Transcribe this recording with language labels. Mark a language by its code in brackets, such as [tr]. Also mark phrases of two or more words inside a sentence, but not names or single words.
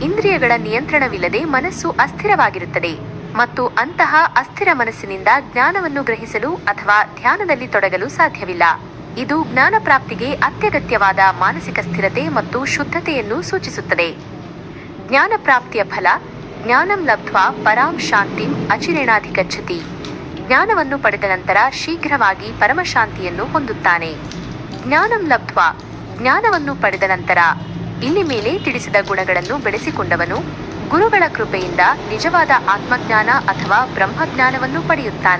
[kn] ಇಂದ್ರಿಯಗಳ ನಿಯಂತ್ರಣವಿಲ್ಲದೆ ಮನಸ್ಸು ಅಸ್ಥಿರವಾಗಿರುತ್ತದೆ ಮತ್ತು ಅಂತಹ ಅಸ್ಥಿರ ಮನಸ್ಸಿನಿಂದ ಜ್ಞಾನವನ್ನು ಗ್ರಹಿಸಲು ಅಥವಾ ಧ್ಯಾನದಲ್ಲಿ ತೊಡಗಲು ಸಾಧ್ಯವಿಲ್ಲ. ಇದು ಜ್ಞಾನ ಪ್ರಾಪ್ತಿಗೆ ಅತ್ಯಗತ್ಯವಾದ ಮಾನಸಿಕ ಸ್ಥಿರತೆ ಮತ್ತು ಶುದ್ಧತೆಯನ್ನು ಸೂಚಿಸುತ್ತದೆ. ಜ್ಞಾನ ಪ್ರಾಪ್ತಿಯ ಫಲ [sa] ಜ್ಞಾನಂ ಲಬ್ಧ್ವಾ ಪರಾಂ ಶಾಂತಿಂ ಅಚಿರೇಣಾಧಿಗಚ್ಚತಿ. [kn] ಜ್ಞಾನವನ್ನು ಪಡೆದ ನಂತರ ಶೀಘ್ರವಾಗಿ ಪರಮಶಾಂತಿಯನ್ನು ಹೊಂದುತ್ತಾನೆ. [sa] ಜ್ಞಾನಂ ಲಬ್ಧ್ವಾ [kn] ಜ್ಞಾನವನ್ನು ಪಡೆದ ನಂತರ ಇಲ್ಲಿ ಮೇಲೆ ತಿಳಿಸಿದ ಗುಣಗಳನ್ನು ಬೆಳೆಸಿಕೊಂಡವನು ಗುರುಗಳ ಕೃಪೆಯಿಂದ ನಿಜವಾದ ಆತ್ಮಜ್ಞಾನ ಅಥವಾ ಬ್ರಹ್ಮಜ್ಞಾನವನ್ನು ಪಡೆಯುತ್ತಾನೆ.